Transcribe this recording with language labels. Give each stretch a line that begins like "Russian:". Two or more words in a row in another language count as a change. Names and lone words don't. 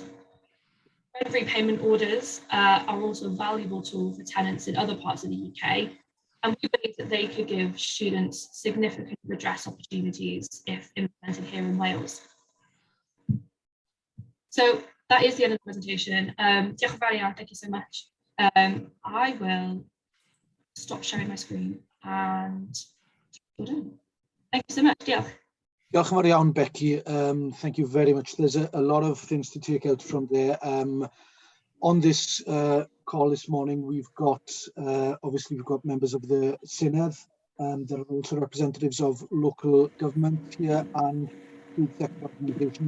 English: Rent repayment orders are also a valuable tool for tenants in other parts of the UK, and we believe that they could give students significant redress opportunities if implemented here in Wales. So that is the end of the presentation.
Welsh: Diolch yn fawr iawn,
English: thank you so much. I will stop sharing my screen and we're done. Thank you so much.
Welsh: Diolch. Diolch yn fawr iawn, Becky.
English: Thank you very much. There's a lot of things to take out from there. On this call this morning, we've got, obviously, we've got members of the Senedd. There are also representatives of local government here and food sector organisation.